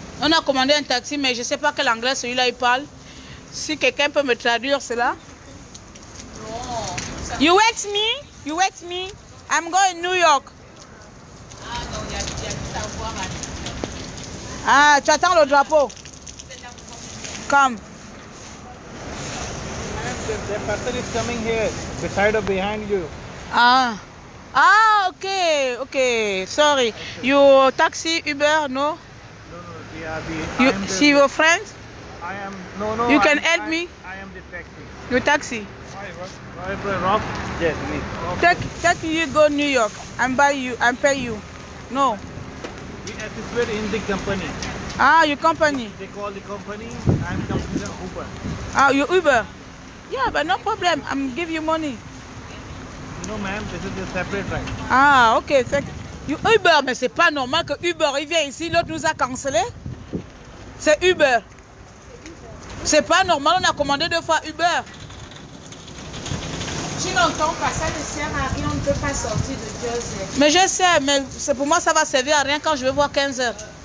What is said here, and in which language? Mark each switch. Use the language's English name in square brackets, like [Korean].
[French] On a commandé un taxi, mais je ne sais pas quel anglais celui-là il parle. Si quelqu'un peut me traduire cela. [English] You wait me? You wait me? I'm going to New York. [French] Ah non, il y a tout à voir. Ah, tu attends le drapeau. [English] Come. The person is coming here. beside or behind you. Ah. Ah, okay, okay. Sorry. You taxi, Uber, no? No, we are the. You see your friend? I am. No. You can help me? I am the taxi. You taxi. Rob? Yes, me. Take you go New York and buy you and pay you. No. We assisted in the company. Ah, your company. They call the company. I'm company Uber. Ah, you Uber. Yeah, but no problem. I'm give you money. No, ma'am, this is a separate ride. Ah, ok. [French] You Uber, mais c'est pas normal que Uber il vient ici, l'autre nous a cancellé. C'est Uber. C'est pas normal, on a commandé 2 fois Uber. Tu n'entends pas, ça ne sert à rien, on ne peut pas sortir de Jersey. Mais je sais, mais c'est pour moi ça va servir à rien quand je vais voir 15 heures.